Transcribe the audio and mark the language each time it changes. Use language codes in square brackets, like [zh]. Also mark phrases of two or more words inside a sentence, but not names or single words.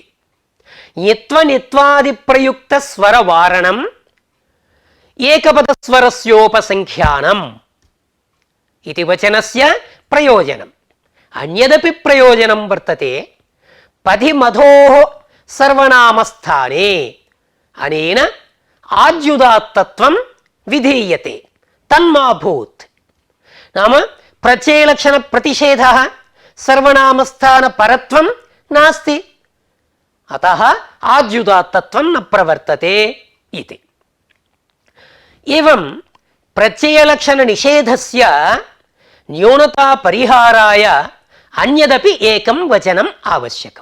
[sa] ञित्वनित्वादि प्रयुक्त स्वरवारणम् एकपदस्वरस्योपसंख्यानम् इति वचनस्य प्रयोजनम्। अन्यदपि प्रयोजनं वर्तते। पथिमधोः सर्वनामस्थाने अनेन आद्युदात्तत्वं विधीयते। తన్మాభూత్ నామ ప్రత్యయలక్షణ ప్రతిషేధ సర్వనామస్థాన పరత్వం నాస్తి అతః ఆద్యుదాత్తత్వం న ప్రవర్తతే ఇతి. ఏవం ప్రత్యయలక్షణ నిషేధస్య న్యూనతా పరిహారాయ అన్యదపి ఏకం వచనం ఆవశ్యకం.